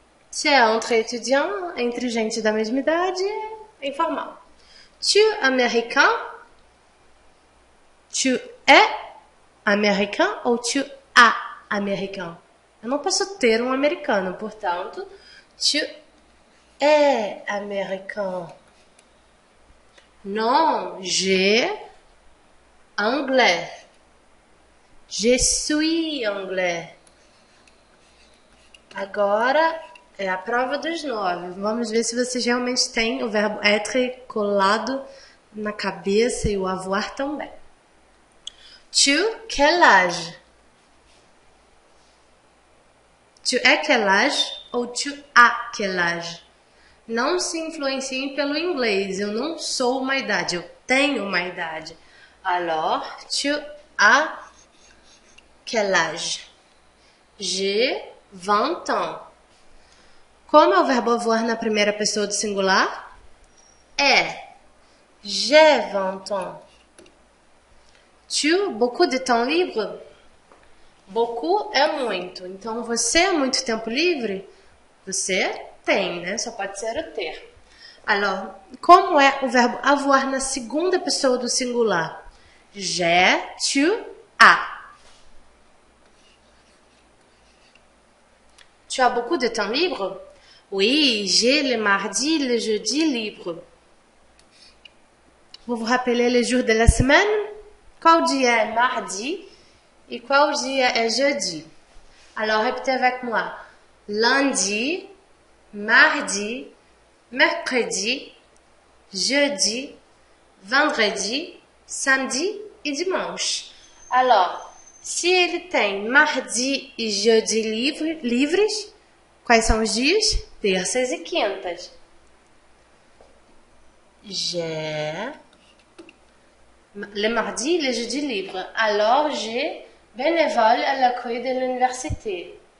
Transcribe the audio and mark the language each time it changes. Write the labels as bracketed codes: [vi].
[pt] Se é [fr] entre étudiants, [pt] entre gente da mesma idade, é informal. [fr] Tu es américain? Tu es américain ou tu as américain? [pt] Eu não posso ter um americano, portanto, [fr] tu es américain. Non, j'ai anglais. Je suis anglais. [pt] Agora é a prova dos 9. Vamos ver se vocês realmente têm o verbo être colado na cabeça e o avoir também. [fr] Tu quel âge? Tu es quel âge ou tu as quel âge? [pt] Não se influenciem pelo inglês. Eu não sou uma idade, eu tenho uma idade. [fr] Alors, tu as quel âge? J'ai 20 ans. [pt] Como é o verbo avoir na primeira pessoa do singular? É. [fr] J'ai 20 ans. Tu as beaucoup de temps libre? [pt] Beaucoup é muito. Então, você é muito tempo livre? Você tem, né? Só pode ser o ter. Alors, como é o verbo avoir na segunda pessoa do singular? [fr] J'ai, tu, as. Tu as beaucoup de temps libre? Oui, j'ai le mardi, le jeudi libre. Vous vous rappelez les jours de la semaine? [pt] Qual dia é mardi e qual dia é jeudi? [fr] Alors, répétez avec moi. Lundi, mardi, mercredi, jeudi, vendredi, samedi e dimanche. [pt] Alors, se ele tem mardi e jeudi livres, quais são os dias? Terças e quintas. [fr] J'ai le mardi et le jeudi libre. Alors, j'ai bénévole à l'accueil de l'université.